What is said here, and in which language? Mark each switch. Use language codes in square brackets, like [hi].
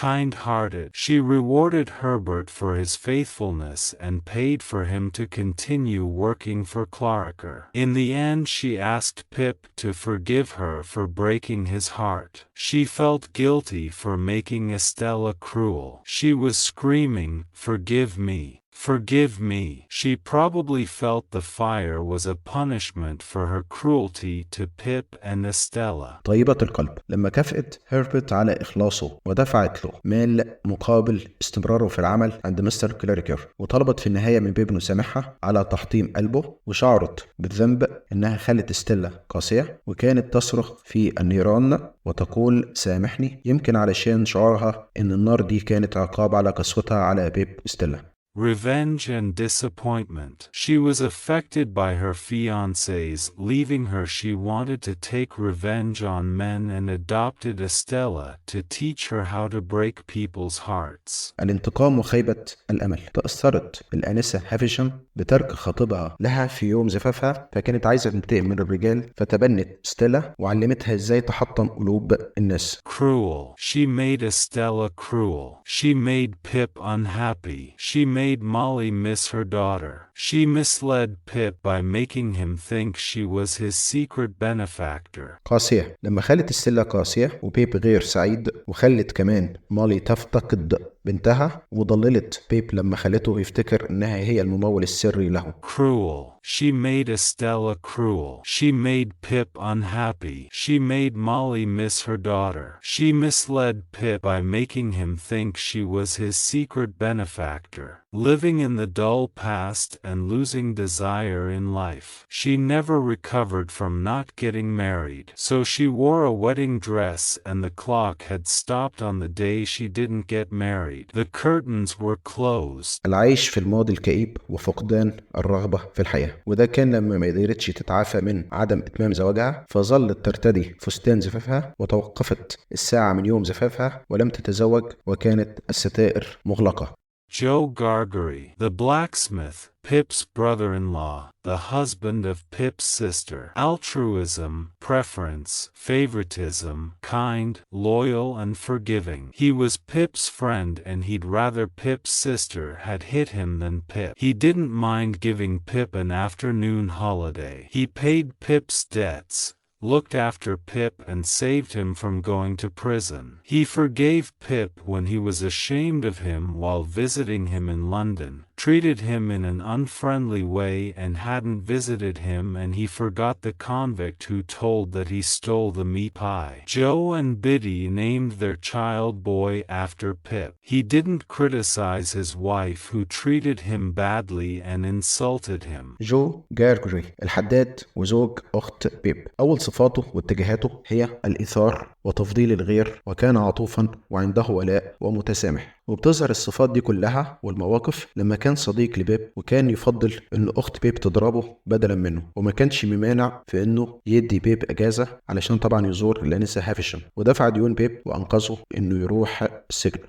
[en] Kind-hearted, she rewarded Herbert for his faithfulness and paid for him to continue working for Clarker. In the end, she asked Pip to forgive her for breaking his heart. She felt guilty for making Estella cruel. She was screaming, "Forgive me! Forgive me!" She probably felt the fire was a punishment for her cruelty to Pip and Estella. [ar] طيبة القلب، لما كافأت هيربرت على إخلاصه ودفعت له مال مقابل استمراره في العمل عند مستر كلاريكر، وطلبت في النهاية من بيب إنه يسامحها على تحطيم قلبه، وشعرت بالذنب إنها خلت ستيلا قاسية، وكانت تصرخ في النيران وتقول سامحني، يمكن علشان شعورها إن النار دي كانت عقاب على قسوتها على بيب ستيلا. [en] Revenge and disappointment. She was affected by her fiancés leaving her. She wanted to take revenge on men and adopted Estella to teach her how to break people's hearts. [ar] الانتقام وخيبة الأمل. تأثرت الآنسة هافشم بترك خطيبها لها في يوم زفافها، فكانت عايزة تنتقم من الرجال، فتبنت ستيلا وعلمتها ازاي تحطم قلوب الناس. [en] Cruel. She made Estella cruel. She made Pip unhappy. She made Molly miss her daughter. She misled Pip by making him think she was his secret benefactor. [ar] قاسية، لما خلت ستيلا قاسية وبيب غير سعيد، وخلت كمان مولي تفتقد بنتها، وضللت بيب لما خلته يفتكر انها هي الممول السري له. [en] Cruel. She made Estella cruel. She made Pip unhappy. She made Molly miss her daughter. She misled Pip by making him think she was his secret benefactor. Living in the dull past and losing desire in life. She never recovered from not getting married. So she wore a wedding dress and the clock had stopped on the day she didn't get married. buried. The curtains were closed. [ar] العيش في الماضي الكئيب وفقدان الرغبة في الحياة. وده كان لما ما قدرتش تتعافى من عدم إتمام زواجها، فظلت ترتدي فستان زفافها، وتوقفت الساعة من يوم زفافها ولم تتزوج، وكانت الستائر مغلقة. [en] Joe Gargery, the blacksmith, Pip's brother-in-law, the husband of Pip's sister. Altruism, preference, favoritism, kind, loyal and forgiving. He was Pip's friend and he'd rather Pip's sister had hit him than Pip. He didn't mind giving Pip an afternoon holiday. He paid Pip's debts, looked after Pip and saved him from going to prison. He forgave Pip when he was ashamed of him while visiting him in London, treated him in an unfriendly way and hadn't visited him, and he forgot the convict who told that he stole the meat pie. Joe and Biddy named their child boy after Pip. He didn't criticize his wife who treated him badly and insulted him. [ar] جو جارجري الحداد وزوج أخت بيب. أول صفاته واتجاهاته هي الإيثار وتفضيل الغير، وكان عطوفا وعنده ولاء ومتسامح. وبتظهر الصفات دي كلها والمواقف لما كان صديق لبيب، وكان يفضل ان اخت بيب تضربه بدلا منه، وما كانش ممانع في انه يدي بيب اجازه علشان طبعا يزور لانسة هافشم، ودفع ديون بيب وانقذه انه يروح السجن.